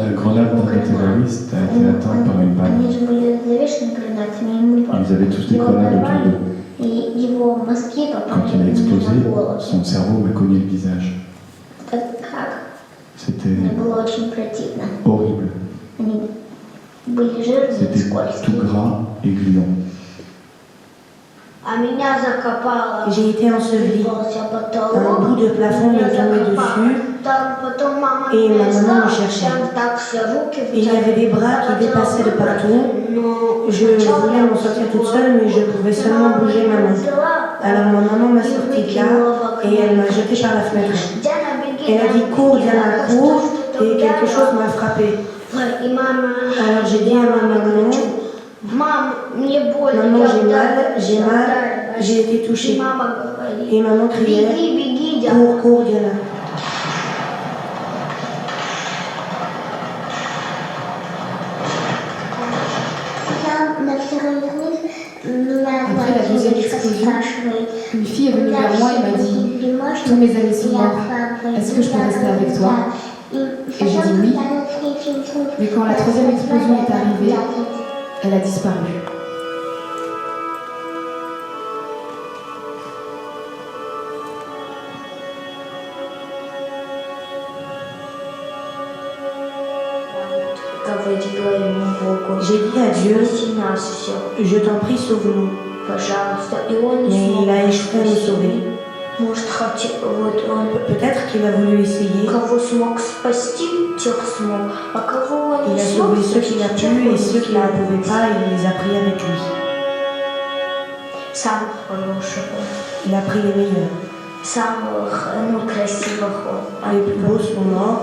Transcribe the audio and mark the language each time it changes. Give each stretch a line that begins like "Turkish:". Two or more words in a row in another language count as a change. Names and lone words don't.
French: La grenade d'un terroriste a été atteinte par une balle.
Russian: Они же были завешены гранатами, ему
French: Ils avaient tous des
Russian: его
French: grenades autour
Russian: взорвали,
French: d'eux.
Russian: и его мозги
French: Quand
Russian: попали
French: il a
Russian: ему
French: explosé,
Russian: на голову.
French: son cerveau m'a cogné le visage.
Russian: Так как?
French: C'était
Russian: Мне было очень противно.
French: horrible.
Russian: Они были жирные и
French: C'était tout
Russian: скользкие.
French: gras et gluant.
Russian: А меня закопало.
French: J'ai été ensevelie.
Russian: Ползя
French: Un
Russian: потолок.
French: bout de plafond m'est tombé dessus.
Russian: Там потом мама
French: Et
Russian: меня
French: ma maman
Russian: искала,
French: me cherchait.
Russian: там так все руки
French: Et il y avait des bras qui dépassaient de partout. Je voulais m'en sortir toute seule, mais je pouvais seulement bouger ma main. Alors ma maman m'a sortie de là et elle m'a jetée par la fenêtre. Elle a dit cours, Diana, cours, et quelque chose m'a frappée.
Russian: И мама...
French: Alors j'ai dit à ma maman,
Russian: Мам, мне больно.
French: maman
Russian: я
French: j'ai mal, j'ai été
Russian: И
French: touchée.
Russian: мама говорит,
French: Et maman criait,
Russian: беги, Диана.
French: cours, cours, Diana. Après la deuxième explosion, une fille est venue vers moi et m'a dit « Tous mes amis sont morts, est-ce que je peux rester avec toi ?» Et j'ai dit oui. Mais quand la troisième explosion est arrivée, elle a disparu.
Russian: Говорила ему Богу.
French: J'ai dit à Dieu,
Russian: Спаси нас всех,
French: je t'en prie, sauve-nous.
Russian: пожалуйста. И он не
French: Mais
Russian: смог
French: il a échoué à nous
Russian: спасти.
French: sauver.
Russian: Может, хотел, вот он
French: Peut-être qu'il a voulu essayer.
Russian: кого смог спасти, тех смог, а кого он
French: Il
Russian: не
French: a
Russian: смог
French: sauvé ceux qu'il a
Russian: тех
French: pu
Russian: он
French: et
Russian: не
French: ceux qui ne
Russian: смог.
French: pouvaient pas, il les a pris avec lui.
Russian: Самых хороших,
French: Il a pris les meilleurs.
Russian: самых, ну, красивых, а
French: Les plus beaux sont morts,